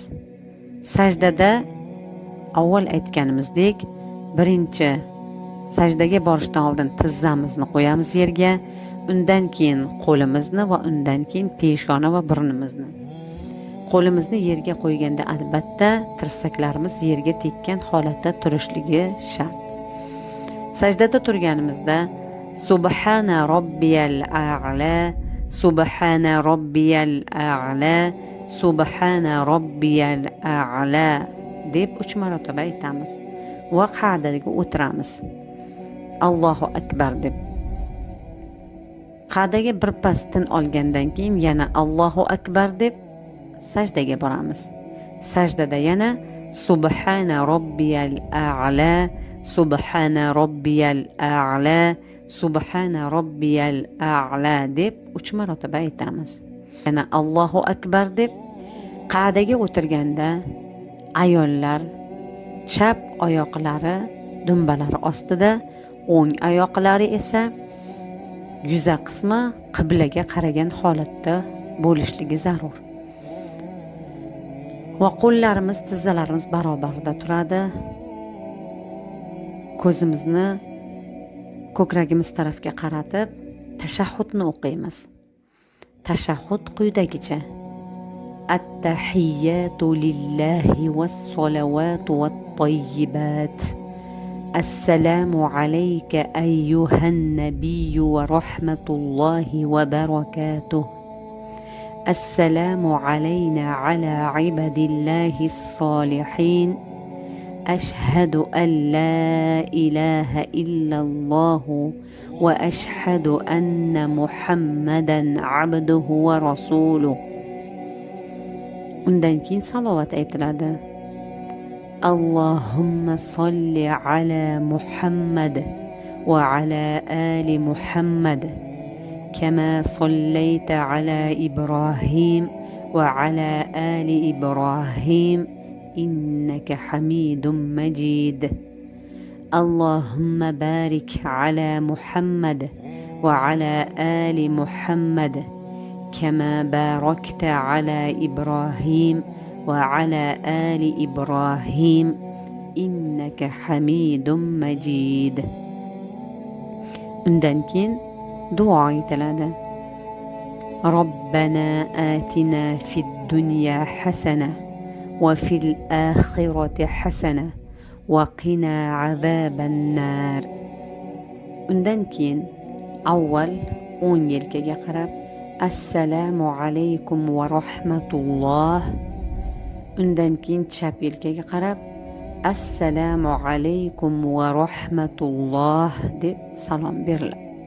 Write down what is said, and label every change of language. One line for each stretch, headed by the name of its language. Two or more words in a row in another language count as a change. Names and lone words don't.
Uzbek: Sajdada avval aytganimizdek, birinchi sajdaga borishdan oldin tizzamizni qo'yamiz yerga, undan keyin qo'limizni va undan keyin peshona va burnimizni. Qo'limizni yerga qo'yganda albatta tirsaklarimiz yerga tekkan holatda turishligi shart. Sajdada turganimizda
Arabic: سبحان ربي الأعلى، سبحان ربي الأعلى، سبحان ربي الأعلى
Uzbek: deb 3 marotaba aytamiz va qa'daga o'tiramiz.
Arabic: الله أكبر
Uzbek: deb qa'daga bir pas tin olgandan keyin yana
Arabic: الله أكبر
Uzbek: deb sajdaga boramiz. Sajdada yana
Arabic: سبحان ربي الأعلى، سبحان ربي الأعلى، سبحان ربي الأعلى
Uzbek: deb 3 marotaba aytamiz. Yana
Arabic: الله أكبر
Uzbek: deb qa'daga o'tirganda ayollar chap oyoqlari dumbalari ostida, o'ng oyoqlari esa yuza qismi qiblaga qaragan holatda bo'lishligi zarur. Va qo'llarimiz, tizzalarimiz barobarida turadi. Ko'zimizni ko'kragimiz tarafga qaratib tashahhudni o'qiymiz. Tashahhud quyidagicha:
Arabic: التحيات لله والصلوات والطيبات. السلام عليك أيها النبي ورحمة الله وبركاته. السلام علينا على عباد الله الصالحين. أشهد أن لا إله إلا الله وأشهد أن محمدا عبده ورسوله.
Uzbek: Undan keyin salovat aytiladi.
Arabic: اللهم صل على محمد وعلى آل محمد كما صليت على إبراهيم وعلى آل إبراهيم إنك حميد مجيد. اللهم بارك على محمد وعلى آل محمد كما باركت على إبراهيم وعلى آل إبراهيم إنك حميد مجيد.
Uzbek: Undan keyin duo aytiladi.
Arabic: ربنا آتنا في الدنيا حسنة وفي الآخرة حسنة وقنا عذاب النار.
Uzbek: Undan keyin avval o'ng yelkaga qarab
Arabic: السلام عليكم ورحمة الله,
Uzbek: undan keyin chap yelkaga qarab
Arabic: السلام عليكم ورحمة الله
Uzbek: deb salom beriladi.